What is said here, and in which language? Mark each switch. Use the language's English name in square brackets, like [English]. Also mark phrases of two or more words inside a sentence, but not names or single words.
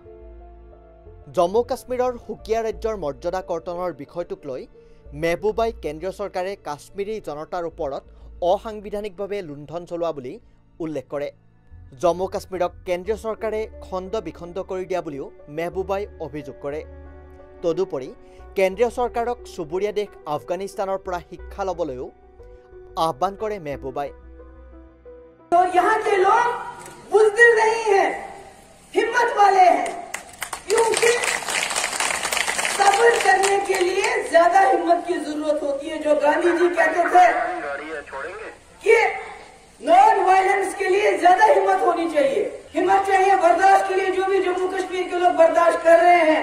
[Assamese] জম্মু কাশ্মীৰৰ সুকীয়া ৰাজ্যৰ মৰ্যাদা কৰ্তনৰ বিষয়টোক লৈ মেহবুবাই কেন্দ্ৰীয় চৰকাৰে কাশ্মীৰী জনতাৰ ওপৰত অসাংবিধানিকভাৱে লুণ্ঠন চলোৱা বুলি উল্লেখ কৰে। জম্মু কাশ্মীৰক কেন্দ্ৰীয় চৰকাৰে খণ্ড বিখণ্ড কৰি দিয়া বুলিও মেহবুবাই অভিযোগ কৰে। তদুপৰি কেন্দ্ৰীয় চৰকাৰক চুবুৰীয়া দেশ আফগানিস্তানৰ পৰা শিক্ষা ল'বলৈও আহ্বান কৰে মেহবুবাই। [Hindi] सफर करने के लिए ज्यादा हिम्मत की जरूरत होती है। जो गांधी जी कहते थे कि [English] non violence [Hindi] के लिए ज्यादा हिम्मत होनी चाहिए, हिम्मत चाहिए बर्दाश्त के लिए, जो भी जम्मू कश्मीर के लोग बर्दाश्त कर रहे हैं।